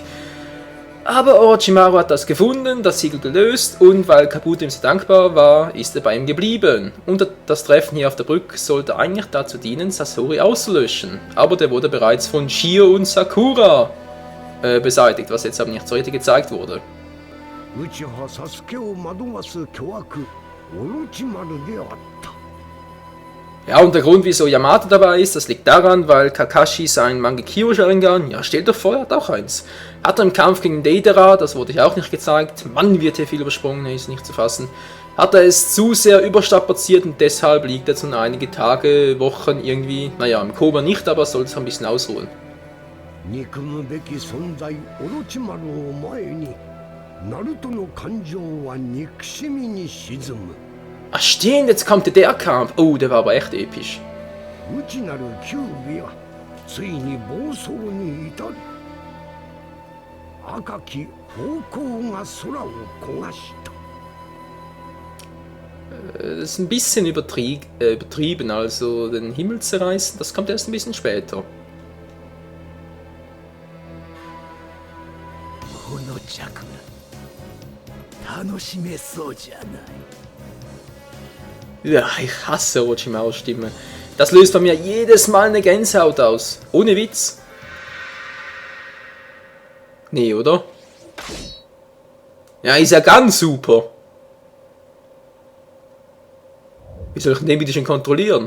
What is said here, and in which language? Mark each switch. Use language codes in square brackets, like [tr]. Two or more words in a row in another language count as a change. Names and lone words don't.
[de] Aber Orochimaru hat das gefunden, das Siegel gelöst und weil Kabuto ihm sehr dankbar war, ist er bei ihm geblieben. Und das Treffen hier auf der Brücke sollte eigentlich dazu dienen, Sasori auszulöschen. Aber der wurde bereits von Shio und Sakura beseitigt, was jetzt aber nicht so richtig gezeigt wurde. [ja] 内葉サスケを惑わす巨悪オロチマルであった。 [de] Ja, und der Grund, wieso Yamato dabei ist, das liegt daran, weil Kakashi sein Mangekyo Sharingan, ja, stellt euch vor, er hat auch eins. Hat er im Kampf gegen Deidara, das wurde ich auch nicht gezeigt, Mann, wird hier viel übersprungen, ist nicht zu fassen, hat er es zu sehr überstrapaziert und deshalb liegt er jetzt nun einige Tage, Wochen irgendwie, naja, im Koma nicht, aber soll sich ein bisschen ausruhen. [ja] 憎むべき存在オロチマルを前に、ナルトの感情は憎しみに沈む。 [de] Ach stimmt, jetzt kommt der Kampf. Oh, der war aber echt episch. [ja] 内なるキュービはついに暴走に至る。赤き方向が空を焦がした。 [de] Das ist ein bisschen übertrieben, also den Himmel zerreißen, das kommt erst ein bisschen später. [ja] この着が楽しめそうじゃない。 [de] Ja, ich hasse Orochimarus Stimme. Das löst bei mir jedes Mal eine Gänsehaut aus. Ohne Witz. Nee, oder? Ja, ist ja ganz super. Wie soll ich den bitte schon kontrollieren?